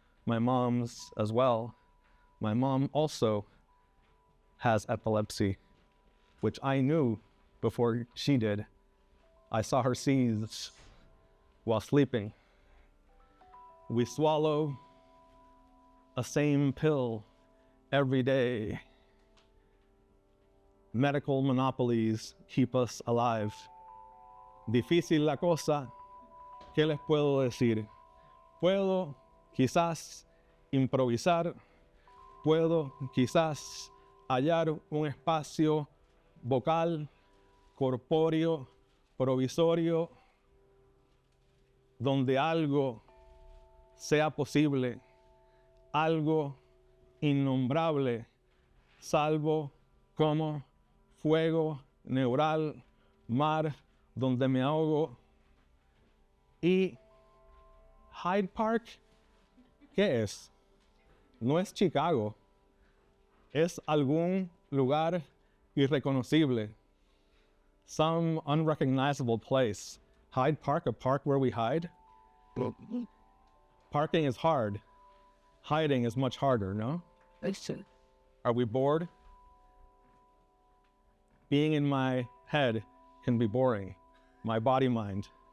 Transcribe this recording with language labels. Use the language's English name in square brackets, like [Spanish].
[English] My mom's as well. My mom also has epilepsy, which I knew before she did. I saw her seize while sleeping. We swallow a same pill every day. Medical monopolies keep us alive. [Spanish] Difícil la cosa, ¿qué les puedo decir? Puedo quizás improvisar, puedo quizás hallar un espacio vocal, corpóreo, provisorio, donde algo sea posible, algo innombrable, salvo como fuego neural, mar donde me ahogo. Y Hyde Park, ¿qué es? No es Chicago, es algún lugar irreconocible, [English] some unrecognizable place. Hyde Park, a park where we hide? Parking is hard. Hiding is much harder, no? Are we bored? Being in my head can be boring, my body mind.